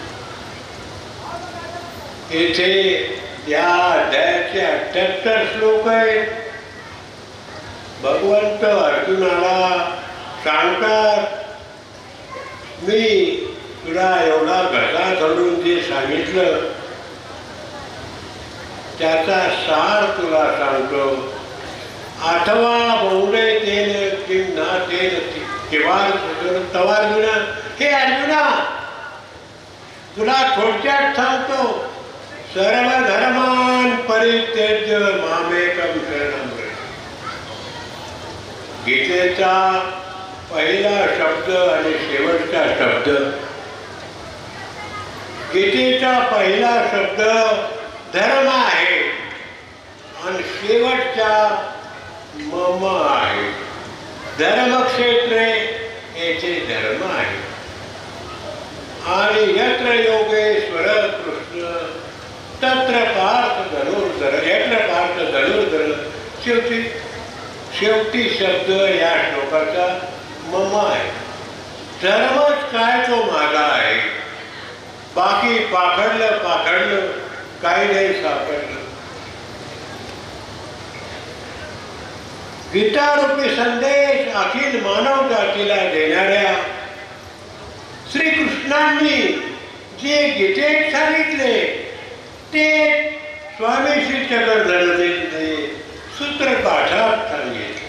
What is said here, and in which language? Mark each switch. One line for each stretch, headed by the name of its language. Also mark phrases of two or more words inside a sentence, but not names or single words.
Marathi: येथे या अध्यायाचे 78 श्लोक आहेत. भगवंत अर्जुनाला सांगतात मी तुला एवढा घसा धरून जे सांगितलं त्याचा सार तुला सांगतो.
Sanskrit: 8वा बहुडे तेन किंवा तेन किंवा तवार्जुना.
Marathi: हे अर्जुना तुला थोडक्यात सांगतो.
Sanskrit: सर्व धर्मान परित्यज्य मामेकं शरणं व्रज.
Marathi: गीतेचा पहिला शब्द आणि शेवटचा शब्द. गीतेचा पहिला शब्द धर्म आहे आणि शेवटचा मम आहे. धर्मक्षेत्रे येथे धर्म आहे.
Sanskrit: आणि यत्र योगेश्वर कृष्ण तत्र पार्थ धनुर्धर. यत्र पार्थ धनुर्धर.
Marathi: शेवटी शब्द या श्लोकाचा मम आहे. धर्मच काय तो माझा आहे. बाकी पाखडलं काही नाही सापडलं. गीतारूपी संदेश अखिल मानव जातीला देणाऱ्या श्रीकृष्णांनी जे गीतेत सांगितले ते स्वामी श्री चक्रधरजींनी सूत्रपाठात सांगितलं.